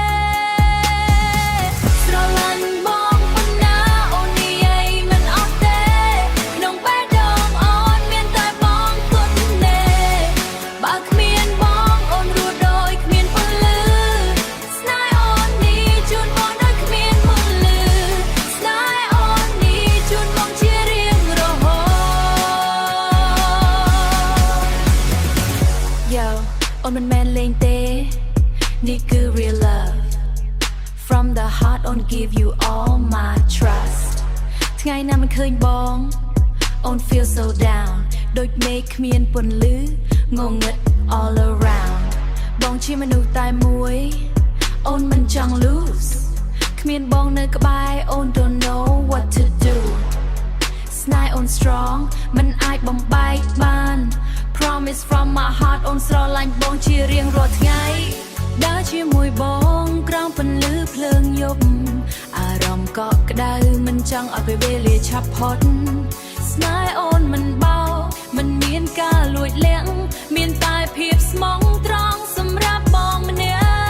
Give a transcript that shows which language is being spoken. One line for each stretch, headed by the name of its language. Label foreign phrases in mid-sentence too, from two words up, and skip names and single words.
Khmer: ស្រឡាញ់បងប៉ុណ្ណាអូននិយាយមិនអស់ទេក្នុងបេះដូងអូនមានតែបងគត់ទេបើគ្មានបងអូនរស់ដោយគ្មានពលឺស្នេហ៍អូននេះជូនបងដោយគ្មានពលឺស្នេហ៍អូននេះជូនបងជារៀងរហូត Yo អូនមិនមែនលេងទេនេះគឺ
English: real love from the heart on give you all my trust
Khmer: ថ្ងៃណាមិនឃើញបងអូន
English: feel so down
Khmer: ដូចមេឃគ្មានពន្លឺងងឹត
English: all around
Khmer: បងជា មនុស្សតែមួយអូនមិនចង់ lose គ្មានបងនៅក្បែរអូន
English: don't know what to do
Khmer: ស្នេហ៍ អូន strong មិនអាចបំបែកបាន
English: promise from my heart
Khmer: អូនស្រឡាញ់បងជារៀងរាល់ថ្ងៃដើរជាមួយបងក្រោមពន្លឺភ្លើងយប់អារម្មណ៍កក់ក្ដៅមិនចង់ឲ្យពេលវេលាឆាប់ផុតស្នេហ៍អូនមិនបោមិនមានការលួចលាក់មានតែភាពស្មោះត្រង់សម្រាប់បងម្នាក់